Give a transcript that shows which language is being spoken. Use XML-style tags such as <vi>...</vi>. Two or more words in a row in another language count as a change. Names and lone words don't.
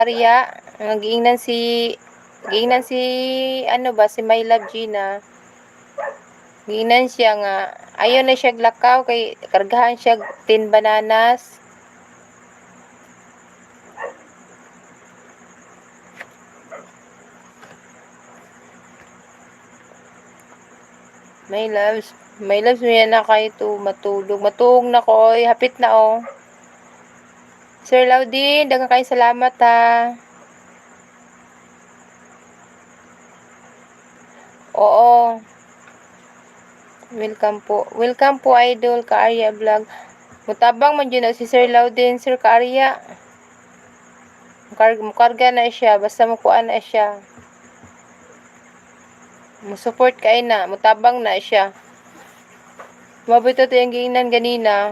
<ceb>Arya, giingnan si ano ba si My Love Gina. Giingnan siya nga ayaw na siya lakaw kay kargahan siya 10 bananas.</ceb> <en>My loves</en> <ceb>mo yan na kayo to matulog. Matulog na ko, oy. Hapit na oh. Sir Laudin, daghang kayo salamat ha. Oo. Welcome po. Welcome po idol ka Arya Vlog. Mutabang man dyan na si Sir Laudin, Sir ka Arya. Mukarga na siya, basta mukuan na siya. Musupport kay na, mutabang na siya. Mabito to yung giingnan ganina.</ceb>